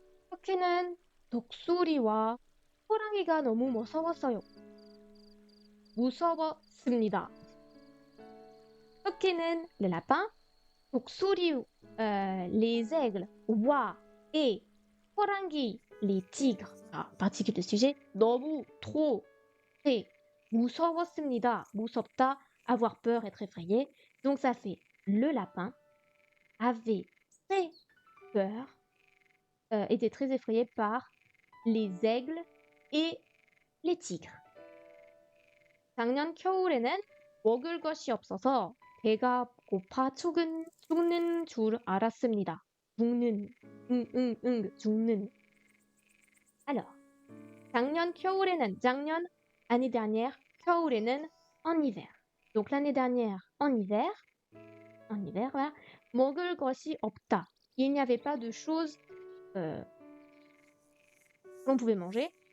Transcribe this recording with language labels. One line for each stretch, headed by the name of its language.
Korean: 터키는 독수리와 호랑이가 너무 무서웠어요. 무서웠습니다. 터키는
French: le lapin, 독수리, les aigles, oies et 호랑이, les tigres, particule de sujet,
Korean: 너무,
French: trop, très,
Korean: 무서웠습니다. 무섭다,
French: avoir peur, être effrayé. Donc ça fait le lapin avait très peur, était très effrayé par les aigles et les tigres.
Korean: 작년 겨울에는 먹을 것이 없어서 배가 고파 죽는 줄 알았습니다. 죽는.
French: Alors,
Korean: 작년 겨울에는, 작년,
French: année dernière,
Korean: 겨울에는,
French: en hiver. Donc l'année dernière, en hiver, voilà.
Korean: 먹을 것이 없다.
French: Il n'y avait pas de choses qu'on pouvait manger.